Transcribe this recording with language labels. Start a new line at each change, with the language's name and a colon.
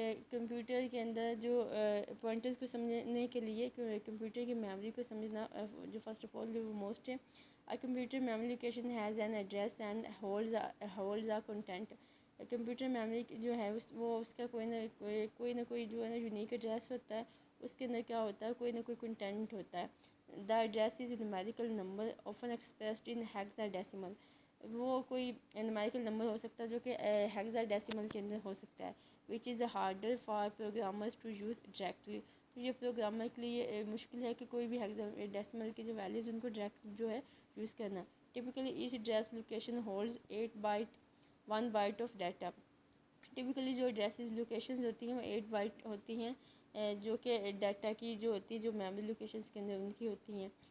Urdu: Computer کے اندر جو pointers کو سمجھنے کے لیے کمپیوٹر کی میموری کو سمجھنا جو فرسٹ آف آل جو موسٹ ہے.
English: Computer memory location has an address and holds a content.
Urdu: Computer memory جو ہے وہ اس کا کوئی نہ کوئی جو ہے نا یونیک ایڈریس ہوتا ہے. اس کے اندر کیا ہوتا ہے کوئی نہ کوئی کنٹینٹ ہوتا ہے.
English: The address is numerical number often expressed in hexadecimal.
Urdu: وہ کوئی نیومیریکل نمبر ہو سکتا ہے جو کہ ہیکسا ڈیسیمل کے اندر ہو سکتا ہے.
English: Which is harder for programmers to use directly.
Urdu: تو یہ پروگرامر کے لیے مشکل ہے کہ کوئی بھی ہیکسا ڈیسیمل کی جو ویلیوز ان کو ڈائریکٹ جو ہے یوز کرنا.
English: Typically each address location holds 1 byte of data.
Urdu: Typically جو ایڈریسز لوکیشنز ہوتی ہیں وہ 8 بائٹ ہوتی ہیں جو کہ ڈیٹا کی جو ہوتی ہے جو میموری لوکیشنز کے اندر ان کی ہوتی ہیں.